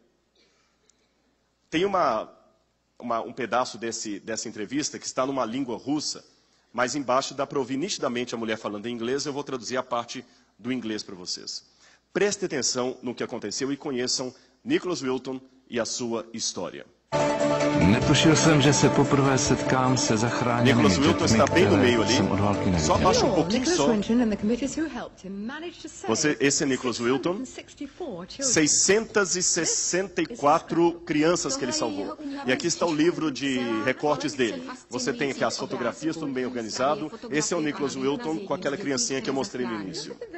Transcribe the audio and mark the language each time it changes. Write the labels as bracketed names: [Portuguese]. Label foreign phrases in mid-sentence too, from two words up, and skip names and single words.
[Portuguese] Tem um pedaço dessa entrevista que está numa língua russa, mas embaixo dá para ouvir nitidamente a mulher falando em inglês. Eu vou traduzir a parte do inglês para vocês. Prestem atenção no que aconteceu e conheçam Nicholas Wilton e a sua história. [Czech] Netušil jsem, že se poprvé setkám se zachráněnými dětmi, které jsem od války neviděl. [Portuguese] Só abaixa um pouquinho só. Esse é Nicholas Wilton. 664 crianças que ele salvou. E aqui está o livro de recortes dele. Você tem aqui as fotografias, tudo bem organizado. Esse é o Nicholas Wilton com aquela criancinha que eu mostrei no início.